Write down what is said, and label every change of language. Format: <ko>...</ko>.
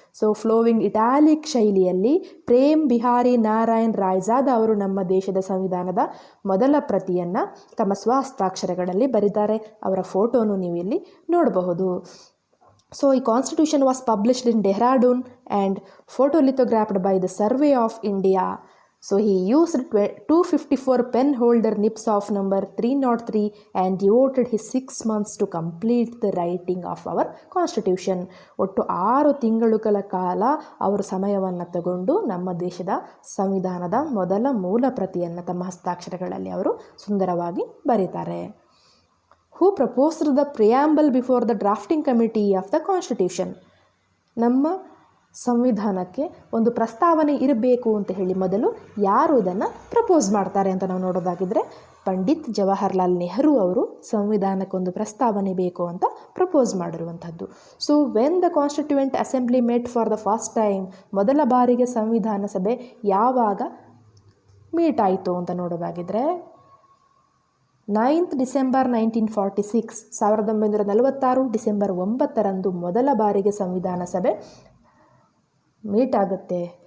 <kn>So flowing italic ಶೈಲಿಯಲ್ಲಿ ಪ್ರೇಮ್ ಬಿಹಾರಿ ನಾರಾಯಣ್ ರಾಯ್ಜಾದಾ ಅವರು ನಮ್ಮ ದೇಶದ ಸಂವಿಧಾನದ ಮೊದಲ ಪ್ರತಿಯನ್ನು ತಮ್ಮ ಸ್ವಹಸ್ತಾಕ್ಷರಗಳಲ್ಲಿ ಬರೆದಿದ್ದಾರೆ. ಅವರ ಫೋಟೋನು ನೀವು ಇಲ್ಲಿ ನೋಡಬಹುದು.</kn> <en>So ಈ constitution was published in Dehradun and photolithographed by the survey of India. So he used 254 pen holder nibs of number 303 and devoted his 6 months to complete the writing of our constitution.</en> <kn>ಒಟ್ಟು 6 ತಿಂಗಳುಗಳ ಕಾಲ ಅವರು ಸಮಯವನ್ನು ತಗೊಂಡು ನಮ್ಮ ದೇಶದ ಸಂವಿಧಾನದ ಮೊದಲ ಮೂಲ ಪ್ರತಿಯನ್ನು ತಮ್ಮ ಹಸ್ತಾಕ್ಷರಗಳಲ್ಲಿ ಅವರು ಸುಂದರವಾಗಿ ಬರೀತಾರೆ.</kn> <en>Who proposed the preamble before the drafting committee of the constitution?</en> <kn>ನಮ್ಮ ಸಂವಿಧಾನಕ್ಕೆ ಒಂದು ಪ್ರಸ್ತಾವನೆ ಇರಬೇಕು ಅಂತ ಹೇಳಿ ಮೊದಲು ಯಾರು ಇದನ್ನು ಪ್ರಪೋಸ್ ಮಾಡ್ತಾರೆ ಅಂತ ನಾವು ನೋಡೋದಾಗಿದ್ದರೆ, ಪಂಡಿತ್ ಜವಾಹರ್ಲಾಲ್ ನೆಹರು ಅವರು ಸಂವಿಧಾನಕ್ಕೊಂದು ಪ್ರಸ್ತಾವನೆ ಬೇಕು ಅಂತ ಪ್ರಪೋಸ್ ಮಾಡಿರುವಂಥದ್ದು.</kn> <en>so when the constituent assembly met for the first time,</en> <kn>ಮೊದಲ ಬಾರಿಗೆ ಸಂವಿಧಾನ ಸಭೆ ಯಾವಾಗ ಮೀಟ್ ಆಯಿತು ಅಂತ ನೋಡೋದಾಗಿದ್ದರೆ, 9th ಡಿಸೆಂಬರ್ 1946, 1946 ಡಿಸೆಂಬರ್ 9ರಂದು ಮೊದಲ ಬಾರಿಗೆ ಸಂವಿಧಾನ ಸಭೆ ಮೀಟ್ ಆಗುತ್ತೆ.</kn>